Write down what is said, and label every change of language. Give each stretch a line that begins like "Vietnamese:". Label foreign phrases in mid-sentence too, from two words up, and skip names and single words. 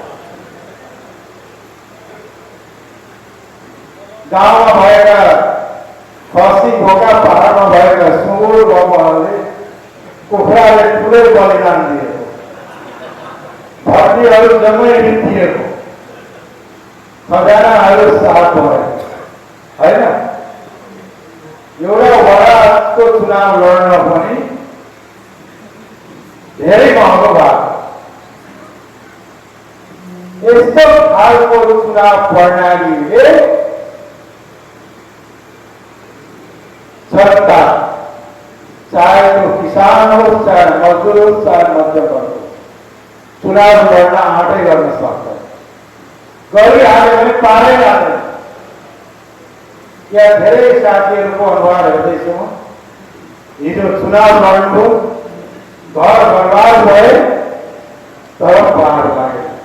Nepali: गाउँमा भएका खसी बोका, पहाडमा भएका सुँगुर बाबुहरूले कुखुराले ठुलै बलिदान दिएको, भर्तीहरू जम्मै दिएको, खजानाहरू साथ भयो होइन? एउटा वडाको चुनाव लड्न पनि धेरै महँगो भएको। यस्तो खालको चुनाव प्रणालीले जनता चाहे तो किसान हो, चाहे मजदूर हो, चाहे मध्यम वर्ग हो, चुनाव लड्न आँटै गर्न सक्छ। गरिहाल्यो भने पारै लाग्दैन। यहाँ धेरै साथीहरूको अनुहार हेर्दैछु म। हिजो चुनाव लड्नुभयो, घर बर्बाद भए, तर पार लाग्यो।